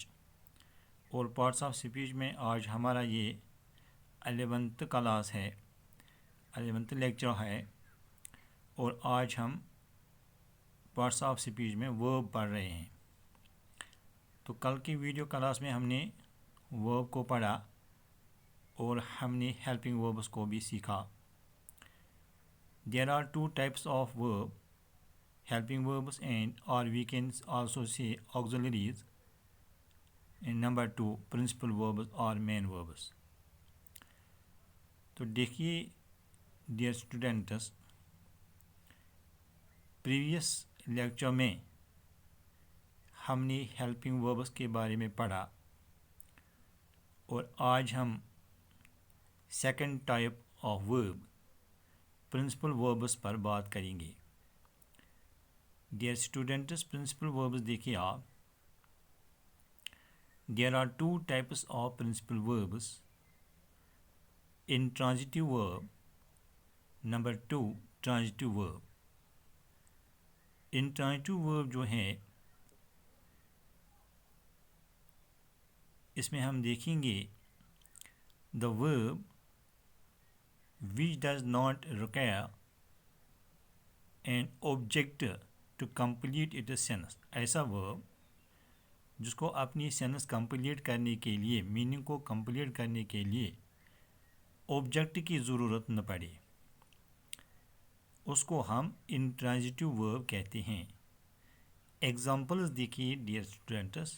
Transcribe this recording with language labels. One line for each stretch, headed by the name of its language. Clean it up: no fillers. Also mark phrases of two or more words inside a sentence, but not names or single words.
Hindi: और
English: parts of speech
Hindi: में आज हमारा ये 11th क्लास है, 11th लेक्चर है। और आज हम
English: parts of speech
Hindi: में वर्ब पढ़ रहे हैं। तो कल की वीडियो क्लास में हमने वर्ब को पढ़ा और हमने
English: helping verbs
Hindi: को भी सीखा।
English: There are two types of verb, helping verbs and or we can also say auxiliaries. And number 2, principal verbs or main verbs.
Hindi: तो देखिए
English: dear students, previous lecture
Hindi: में हमने
English: helping verbs
Hindi: के बारे में पढ़ा और आज हम
English: second type of verb principal verbs
Hindi: पर बात करेंगे।
English: dear students, principal verbs
Hindi: देखिए आप।
English: there are two types of principal verbs. intransitive verb, नंबर 2 transitive verb। intransitive verb
Hindi: जो है इसमें हम देखेंगे
English: the verb which does not require an object to complete its sentence।
Hindi: ऐसा verb जिसको अपनी
English: sentence complete
Hindi: करने के लिए, मीनिंग को कंप्लीट करने के लिए ऑब्जेक्ट की ज़रूरत न पड़े, उसको हम
English: intransitive verb
Hindi: कहते हैं। एग्जांपल्स देखिए
English: dear students.